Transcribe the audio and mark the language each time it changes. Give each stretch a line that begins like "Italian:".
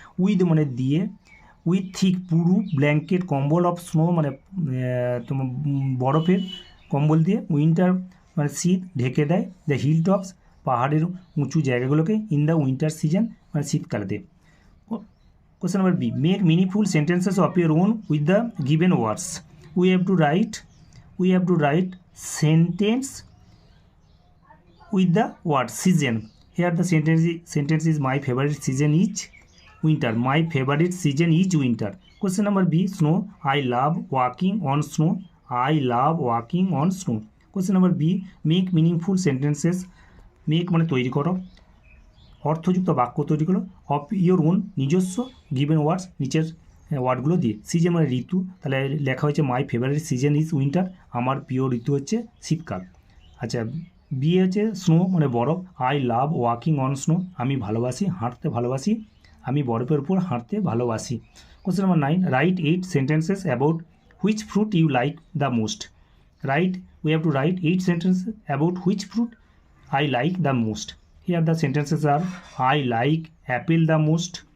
Bangla: With মানে দিয়ে,
English: with thick
Bangla: পুরু, ব্ল্যাঙ্কেট কম্বল
English: of snow
Bangla: মানে তোমার বরফের কম্বল দিয়ে, উইন্টার মানে শীত ঢেকে দেয়,
English: the hill tops
Bangla: পাহাড়ের উঁচু জায়গাগুলোকে,
English: in the winter season
Bangla: মানে শীতকালেতে।
English: Question number B, make meaningful sentences of your own with the given words. We have to write sentence with the word season. Here the sentence is my favorite season is winter. My favorite season is winter. Question number B, snow. I love walking on snow. I love walking on snow. Question number B, make meaningful sentences.
Bangla: Make মানে তৈরি করো, অর্থযুক্ত বাক্য তৈরি করো,
English: of your own
Bangla: নিজস্ব
English: given words
Bangla: নিচের ওয়ার্ডগুলো দিয়ে। সিজন মানে ঋতু, তাহলে লেখা হয়েছে
English: my favourite season is winter,
Bangla: আমার প্রিয় ঋতু হচ্ছে শীতকাল। আচ্ছা, বি হচ্ছে স্নো মানে বরফ।
English: I love walking on snow,
Bangla: আমি হাঁটতে ভালোবাসি, আমি বরফের উপর হাঁটতে ভালোবাসি।
English: Question number 9, write 8 sentences about which fruit you like the most. We have to write 8 sentences about which fruit I like the most. Here the sentences are: I like apple the most.